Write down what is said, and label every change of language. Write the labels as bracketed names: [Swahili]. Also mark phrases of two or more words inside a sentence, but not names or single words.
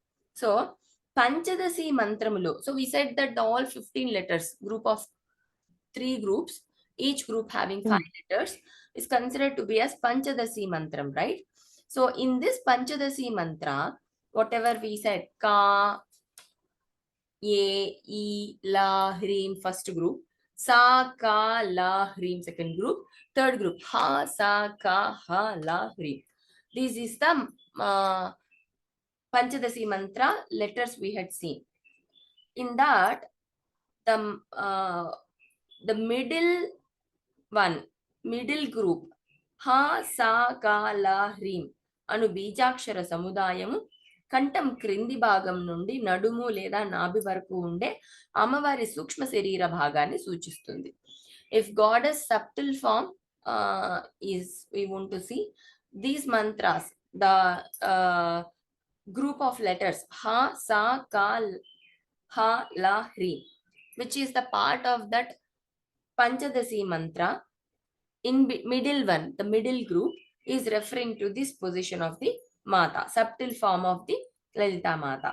[English] So, Panchadasi Mantramulo. So, we said that all 15 letters, group of 3 groups, each group having 5 letters, is considered to be as Panchadasi Mantram, right? So in this Panchadasi Mantra, whatever we said, [Sanskrit] Ka, Ye, E, La, Hreem, first group, Sa, Ka, La, Hreem, [English] second group, third group, [Sanskrit] Ha, Sa, Ka, Ha, La, Hreem. [English] This is the Panchadasi Mantra letters we had seen. In that, the middle group, [Sanskrit] Ha, Sa, Ka, La, Hreem [Telugu] అను బీజాక్షర సముదాయము కంఠం క్రింది భాగం నుండి నడుము లేదా నాభి వరకు ఉండే అమ్మవారి సూక్ష్మ శరీర భాగాన్ని సూచిస్తుంది. [English] if goddess subtle form is we want to see these mantras, the group of letters [Sanskrit] Ha, Sa, Ka, Ha, La, Hreem, [English] which is the part of that Panchadasi mantra. In middle one, the middle group is referring to this position of the Mata, subtle form of the Lalita Mata.